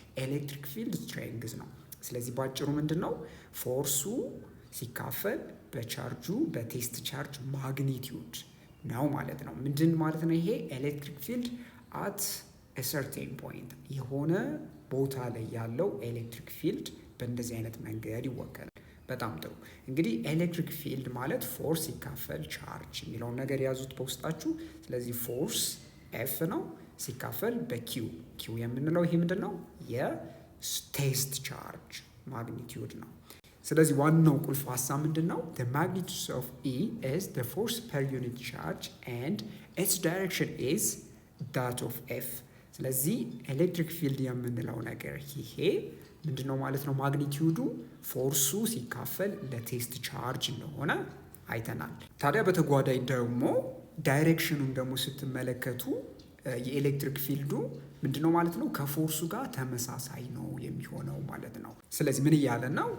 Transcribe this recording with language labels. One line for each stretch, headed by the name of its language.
Amharic: ኤሌክትሪክ ፊልድ ስትሬንግዝ ነው። ስለዚህ ባጭሩ ምንድን ነው? ፎርሱ ሲካፈል በቻርጁ በቴስት ቻርጅ ማግኒቲዩድ ነው ማለት ነው። ምንድን ማለት ነው? ይሄ ኤሌክትሪክ ፊልድ አት
English: a certain point
Amharic: የሆነ ቦታ ላይ ያለው ኤሌክትሪክ ፊልድ በእንደዚህ አይነት መንገድ ይወከላል። በጣም ጥሩ። እንግዲህ ኤሌክትሪክ ፊልድ ማለት ፎርስ ሲካፈል ቻርጅ የሚለውን ነገር ያዙት በውስጣችሁ። ስለዚህ ፎርስ ኤፍ ነው ሲካፈል በኪው ኪው የምንለው ይሄ ምንድን ነው? የቴስት ቻርጅ ማግኒቲዩድ ነው። ስለዚህ ዋናው ቁልፍ ሀሳብ ምንድን ነው?
English: the magnitude of E is the force per unit charge and its direction is that of F።
Amharic: ስለዚህ ኤሌክትሪክ ፊልድ የምንለው ነገር ይሄ ምንድን ነው ማለት ነው? ማግኒቲዩዱ ፎርሱ ሲካፈል ለቴስት ቻርጅ እንደሆነ አይተናል። ታዲያ በተጓዳኝ ደግሞ ዳይሬክሽኑን ደግሞ ስትመለከቱ የኤሌክትሪክ ፊልዱ ምንድን ነው ማለት ነው? ከፎርሱ ጋር ተመሳሳይ ነው የሚሆነው ማለት ነው። ስለዚህ ምን እያለ ነው?